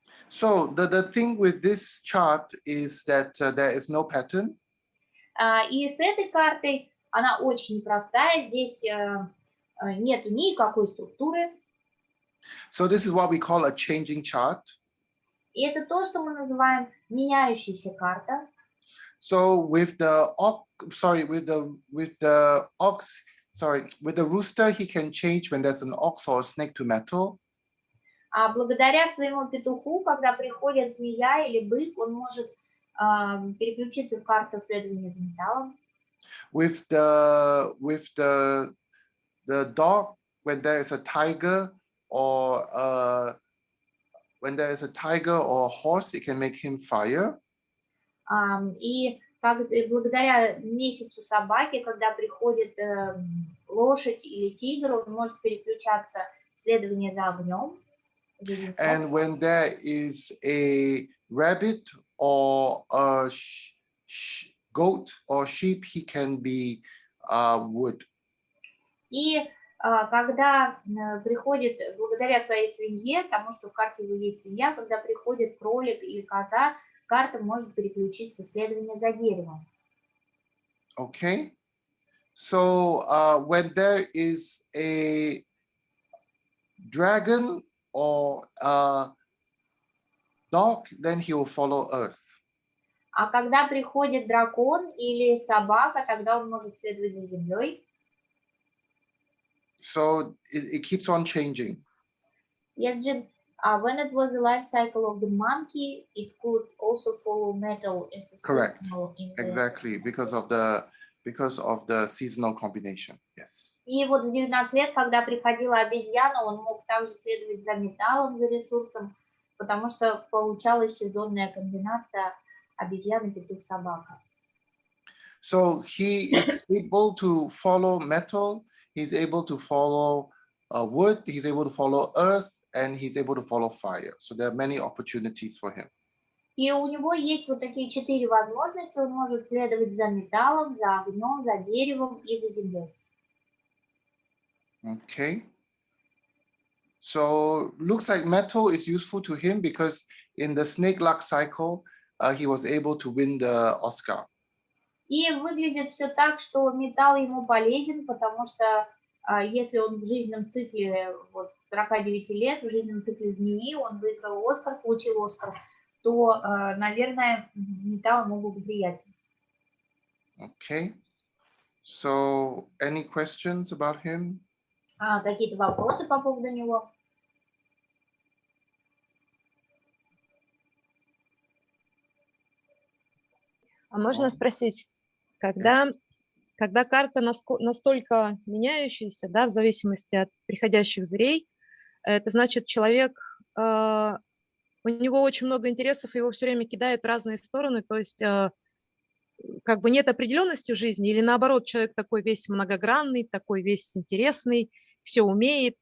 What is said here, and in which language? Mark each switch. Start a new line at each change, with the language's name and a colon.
English: So the thing with this chart is that there is no pattern.
Russian: И с этой картой она очень непростая. Здесь нету никакой структуры.
English: So this is what we call a changing chart.
Russian: И это то, что мы называем меняющаяся карта.
English: So with the rooster, he can change when there's an ox or a snake to metal.
Russian: А благодаря своему петуху, когда приходит змея или бык, он может переключиться в карту следования за металлом.
English: With the dog, when there is a tiger or a horse, it can make him fire.
Russian: И благодаря месяцу собаки, когда приходит лошадь или тигр, он может переключаться в следование за огнем.
English: And when there is a rabbit or a goat or sheep, he can be wood.
Russian: И когда приходит, благодаря своей свинье, потому что в карте его есть свинья, когда приходит кролик или коза, карта может переключиться в следование за деревом.
English: Okay. So when there is a dragon or a dog, then he will follow earth.
Russian: А когда приходит дракон или собака, тогда он может следовать за землей.
English: So it keeps on changing. Yes, Jin. When it was the life cycle of the monkey, it could also follow metal as a Correct. seasonal in the... Exactly, because of the seasonal combination. Yes.
Russian: И вот в 19 лет, когда приходила обезьяна, он мог также следовать за металлом, за ресурсом, потому что получалась сезонная комбинация обезьяны, петух, собака.
English: So he is able to follow metal, he's able to follow wood, he's able to follow earth, and he's able to follow fire. So there are many opportunities for him.
Russian: И у него есть вот такие 4 возможности. Он может следовать за металлом, за огнем, за деревом и за землей.
English: Okay. So looks like metal is useful to him because in the snake luck cycle, he was able to win the Oscar.
Russian: И выглядит все так, что металл ему полезен, потому что если он в жизненном цикле вот, 49 лет, в жизненном цикле змеи, он выиграл Оскар, получил Оскар, то, наверное, металл ему благоприятен.
English: Okay. So any questions about him?
Russian: Какие-то вопросы по поводу него? А можно спросить, когда карта настолько меняющаяся, да, в зависимости от приходящих зверей, это значит, человек, у него очень много интересов, его все время кидает в разные стороны, то есть как бы нет определенности в жизни, или наоборот, человек такой весь многогранный, такой весь интересный, все умеет.